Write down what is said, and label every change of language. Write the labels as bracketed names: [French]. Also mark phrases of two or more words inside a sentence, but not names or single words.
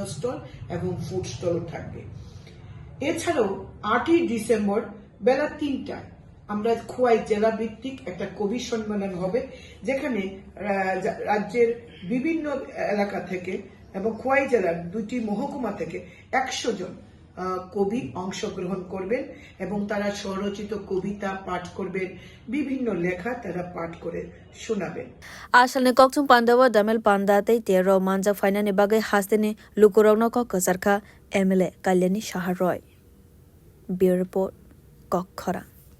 [Bangla] স্টল এবং ফুড স্টলও থাকবে এছাড়াও 8ই ডিসেম্বর বেলা 3টায় আমরা খোয়াই জেলা ভিত্তিক একটা কবি সম্মেলন হবে যেখানে রাজ্যের বিভিন্ন এলাকা থেকে এবং খোয়াই জেলার 2টি মহকুমা থেকে 100 জন কবি অংশগ্রহণ করবেন এবং তারা স্বরচিত কবিতা পাঠ করবেন বিভিন্ন লেখা তারা পাঠ করে শোনাবেন [Kok Borok] asalne koktung pandawa damel pandate tero manja fainani bagai hasteni lukurogno ko kasarkha MLA Kalyani Shaharoi Bureau Report Kokhara